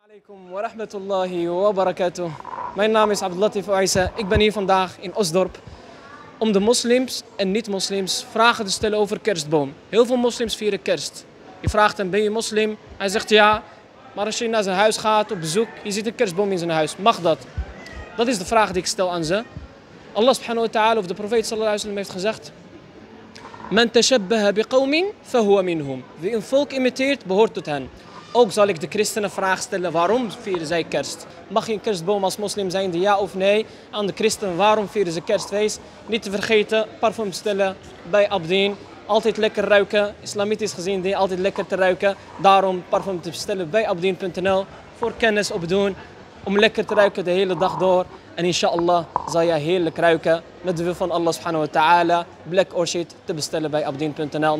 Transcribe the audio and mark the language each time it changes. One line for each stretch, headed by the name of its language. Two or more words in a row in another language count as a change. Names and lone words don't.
Arabic: عليكم ورحمة الله وبركاته.
Dutch: Mijn naam is Abdellatif Oaisa. Ik ben hier vandaag in Osdorp om de moslims en niet-moslims vragen te stellen over kerstboom. Heel veel moslims vieren kerst. Je vraagt hem, ben je moslim? Hij zegt ja, maar als je naar zijn huis gaat op bezoek, je ziet een kerstboom in zijn huis. Mag dat? Dat is de vraag die ik stel aan ze. Allah
Arabic: سبحانه وتعالى
Dutch: of de profeet
Arabic: صلى الله عليه وسلم
Dutch: heeft gezegd:
Arabic: من تشبه بقوم فهو منهم.
Dutch: Wie een volk imiteert, behoort tot hen. Ook zal ik de christenen vraag stellen, waarom vieren zij kerst? Mag je een kerstboom als moslim zijn, ja of nee? Aan de christenen, waarom vieren ze kerstfeest? Niet te vergeten, parfum bestellen bij Abdeen. Altijd lekker ruiken, islamitisch gezien, altijd lekker te ruiken. Daarom parfum te bestellen bij abdeen.nl voor kennis opdoen. Om lekker te ruiken de hele dag door. En inshallah zal je heerlijk ruiken. Met de wil van Allah
Arabic: سبحانه وتعالى.
Dutch: Black Orchid te bestellen bij abdeen.nl.